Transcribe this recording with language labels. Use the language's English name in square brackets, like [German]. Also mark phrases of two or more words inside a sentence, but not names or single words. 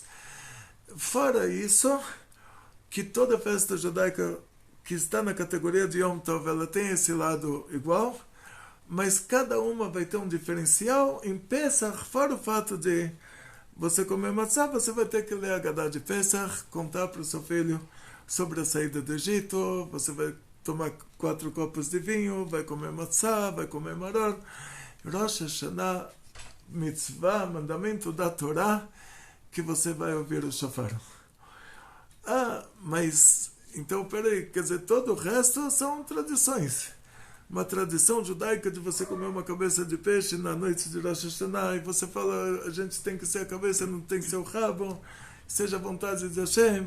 [Portuguese] Fora isso, que toda festa judaica que está na categoria de Yom Tov, ela tem esse lado igual, mas cada uma vai ter um diferencial. Em Pesach, fora o fato de você comer matzá, você vai ter que ler a Haggadah de Pesach, contar para o seu filho sobre a saída do Egito, você vai tomar 4 copos de vinho, vai comer matzá, vai comer maror. Rosh Hashanah, mitzvah, mandamento da Torá, que você vai ouvir o shofar. Mas, então, peraí, quer dizer, todo o resto são tradições. Uma tradição judaica de você comer uma cabeça de peixe na noite de Rosh Hashanah, e você fala, a gente tem que ser a cabeça, não tem que ser o rabo, seja a vontade de Hashem.